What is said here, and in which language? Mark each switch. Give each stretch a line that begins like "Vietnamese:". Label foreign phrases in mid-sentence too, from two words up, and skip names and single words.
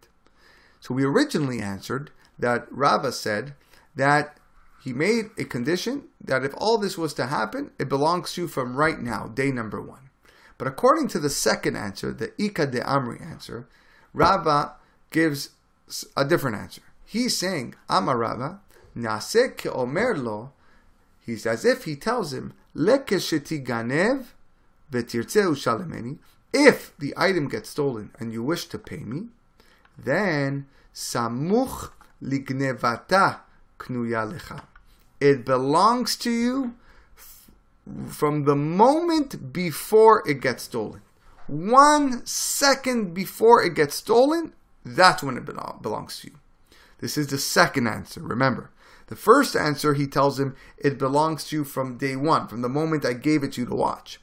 English: So we originally answered that Rava said that he made a condition that if all this was to happen, it belongs to you from right now, day number 1. But according to the second answer, the
Aramaic: איכא דאמרי
English: answer, Rava gives a different answer. He's saying,
Hebrew: אמר רבא נעשה כאומר לו,
English: he's as if he tells him,
Hebrew: לכשתי גנב ותרצה לשלמני,
English: if the item gets stolen and you wish to pay me, then
Hebrew: סמוך לגניבתה קנויה לך.
English: It belongs to you from the moment before it gets stolen. 1 second before it gets stolen, that's when it belongs to you. This is the second answer, remember. The first answer, he tells him, it belongs to you from day 1, from the moment I gave it to you to watch.